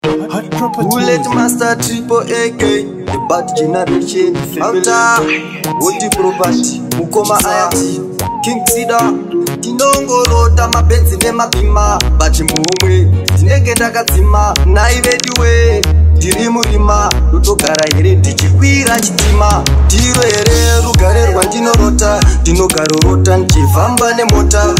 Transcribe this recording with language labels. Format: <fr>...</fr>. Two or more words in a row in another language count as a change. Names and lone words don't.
<en>Bullet Master Triple A K, the bad generation. After,</en> <sn>Woti Property, Mukoma Ayati, King Sida. Tinongorota mabenzi nemabhima, but mumwe, tinenge takadzima, nai vedu we. Ndiri murima, ndotogara here ndichikwira chitima. Ndiro here rugare rwandinorota, ndinogarorota ndichifamba nemota.</sn>